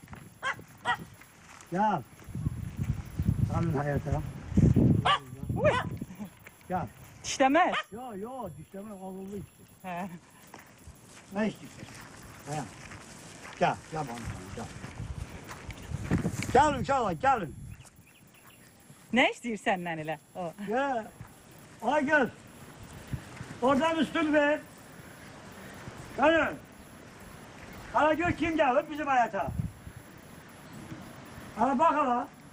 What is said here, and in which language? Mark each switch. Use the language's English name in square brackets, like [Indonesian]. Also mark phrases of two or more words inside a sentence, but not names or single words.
[Turkish] Gel. Alın hayata. Gel. [Azerbaijani] Dişləməz. [Turkish] Yo dişleme ağıllı işte. [Azerbaijani] Hə. [Turkish] Ne istiyorsun? He. Gel bana gel. Gelin uşaqlar gelin. [Azerbaijani] Nə istəyir səndən elə? O. [Turkish] Gel. Ay gel. Oradan üstün ver. Gelin. Hala gör kim gelir bizim hayata. Hala bak hala.